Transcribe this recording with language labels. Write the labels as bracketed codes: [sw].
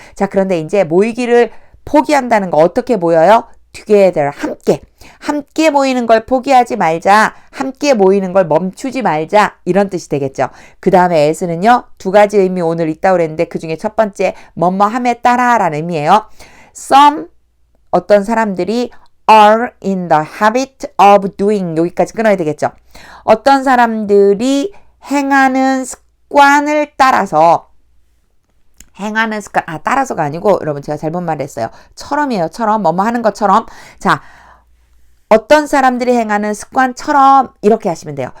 [ko] 자, 그런데 이제 모이기를 포기한다는 거 어떻게 모여요? together, 함께 모이는 걸 포기하지 말자, 함께 모이는 걸 멈추지 말자 이런 뜻이 되겠죠. 그 다음에 as는요. 두 가지 의미 오늘 있다고 그랬는데 그 중에 첫 번째 뭐뭐함에 따라 라는 의미예요. [en] Some [ko] 어떤 사람들이 [en] are in the habit of doing [ko] 여기까지 끊어야 되겠죠. 어떤 사람들이 행하는 습관을 따라서 행하는 습관, 따라서가 아니고, 여러분, 제가 잘못 말했어요. 처럼이에요, 처럼. 뭐뭐 하는 것처럼. 자, 어떤 사람들이 행하는 습관처럼, 이렇게 하시면 돼요.